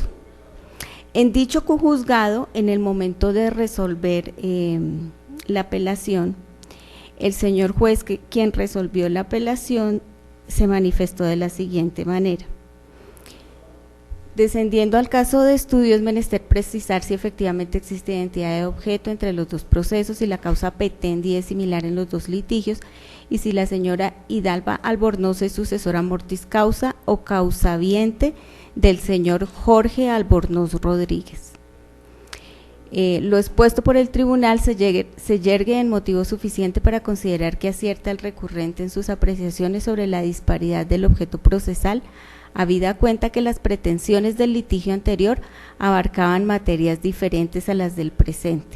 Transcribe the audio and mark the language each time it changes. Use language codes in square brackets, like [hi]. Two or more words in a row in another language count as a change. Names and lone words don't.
[es] En dicho juzgado, en el momento de resolver la apelación, el señor juez, quien resolvió la apelación, se manifestó de la siguiente manera: descendiendo al caso de estudio, es menester precisar si efectivamente existe identidad de objeto entre los 2 procesos, si la [la] causa petendi [es] es similar en los 2 litigios, y si la señora Hidalba Albornoz es sucesora [la] mortis causa [es] o causaviente del señor Jorge Albornoz Rodríguez. Lo expuesto por el tribunal se yergue en motivo suficiente para considerar que acierta el recurrente en sus apreciaciones sobre la disparidad del objeto procesal, habida cuenta que las pretensiones del litigio anterior abarcaban materias diferentes a las del presente.